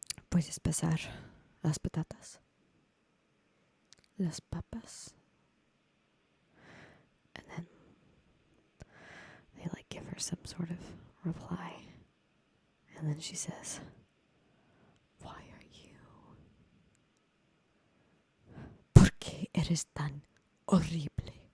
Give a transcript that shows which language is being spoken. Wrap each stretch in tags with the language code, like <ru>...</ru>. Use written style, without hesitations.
<es>Puedes pasar las patatas. Las papas.</es> <en>And then they like give her some sort of reply. And then she says, "Why are you?</en> <es>¿Por qué eres tan horrible?</es>